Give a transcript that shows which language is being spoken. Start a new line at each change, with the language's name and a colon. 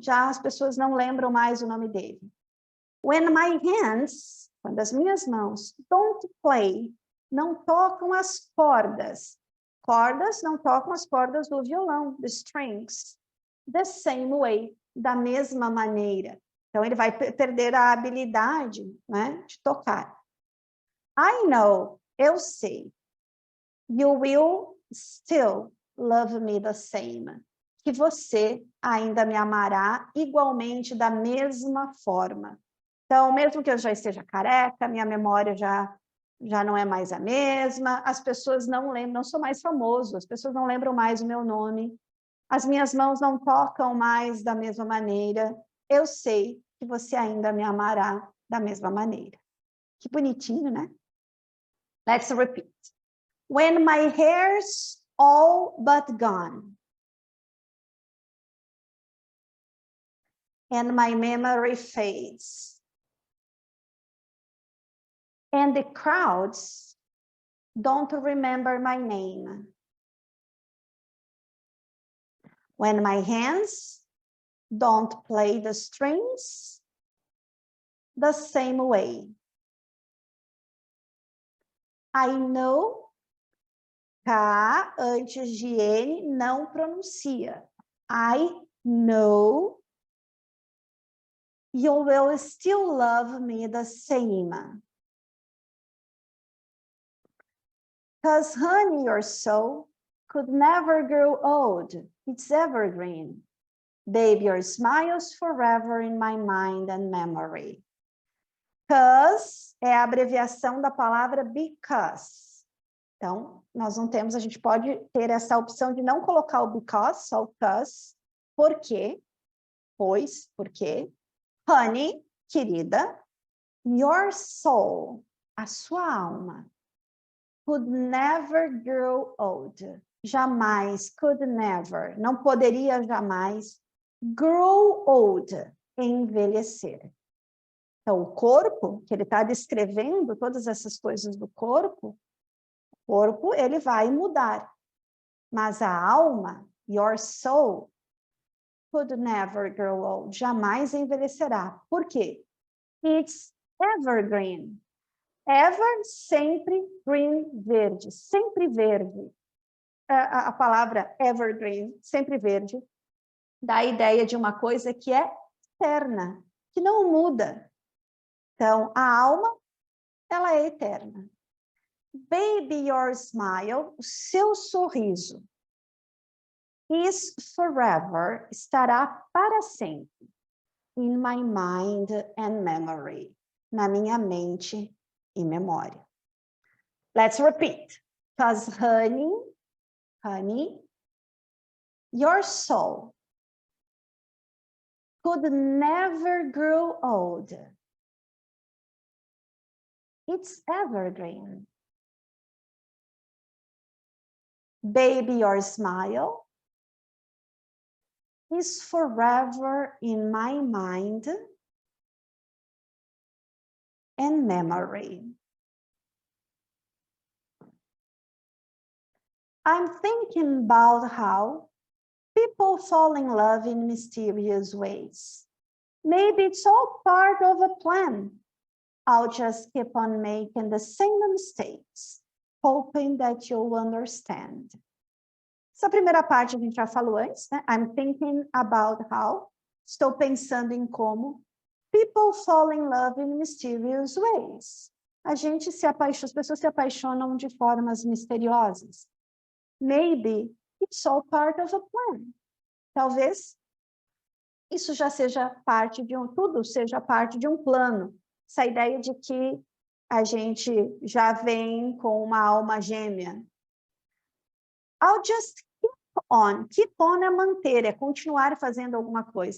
Portuguese: Já as pessoas não lembram mais o nome dele.
English: When my hands,
Portuguese: quando as minhas mãos,
English: don't play,
Portuguese: não tocam as cordas. Cordas não tocam as cordas do violão,
English: the strings. The same way,
Portuguese: da mesma maneira. Então, ele vai perder a habilidade, né, de tocar.
English: I know,
Portuguese: eu sei.
English: You will still love me the same.
Portuguese: Que você ainda me amará igualmente da mesma forma. Então, mesmo que eu já esteja careca, minha memória já não é mais a mesma, as pessoas não lembram, não sou mais famoso, as pessoas não lembram mais o meu nome, as minhas mãos não tocam mais da mesma maneira, eu sei que você ainda me amará da mesma maneira. Que bonitinho, né?
English: Let's repeat. When my hair's all but gone, and my memory fades, and the crowds don't remember my name. When my hands don't play the strings the same way. I know,
Portuguese: K antes de N não pronuncia.
English: I know you will still love me the same. Because honey, your soul could never grow old. It's evergreen. Babe, your smile's forever in my mind and memory.
Portuguese: Because é a abreviação da palavra because. Então, nós não temos, a gente pode ter essa opção de não colocar o because, só o because. Por quê? Pois, porque.
English: Honey,
Portuguese: querida,
English: your soul,
Portuguese: a sua alma,
English: could never grow old.
Portuguese: Jamais,
English: could never,
Portuguese: não poderia jamais
English: grow old,
Portuguese: envelhecer. Então, o corpo, que ele está descrevendo todas essas coisas do corpo, o corpo, ele vai mudar. Mas a alma,
English: your soul, could never grow old,
Portuguese: jamais envelhecerá. Por quê?
English: It's evergreen. Ever,
Portuguese: sempre,
English: green,
Portuguese: verde. Sempre verde. A palavra evergreen, sempre verde, dá a ideia de uma coisa que é eterna, que não muda. Então, a alma, ela é eterna.
English: Baby, your smile,
Portuguese: o seu sorriso,
English: is forever,
Portuguese: estará para sempre,
English: in my mind and memory,
Portuguese: na minha mente e memória.
English: Let's repeat. Because honey, your soul could never grow old. It's evergreen. Baby, your smile is forever in my mind and memory. I'm thinking about how people fall in love in mysterious ways. Maybe it's all part of a plan. I'll just keep on making the same mistakes. hoping that you'll understand.
Portuguese: Essa primeira parte a gente já falou antes, né?
English: I'm thinking about how.
Portuguese: Estou pensando em como.
English: People fall in love in mysterious ways.
Portuguese: As pessoas se apaixonam de formas misteriosas.
English: Maybe it's all part of a plan.
Portuguese: Talvez isso já seja parte de tudo seja parte de um plano. Essa ideia de que a gente já vem com uma alma gêmea.
English: I'll just keep on.
Portuguese: Keep on é manter, é continuar fazendo alguma coisa.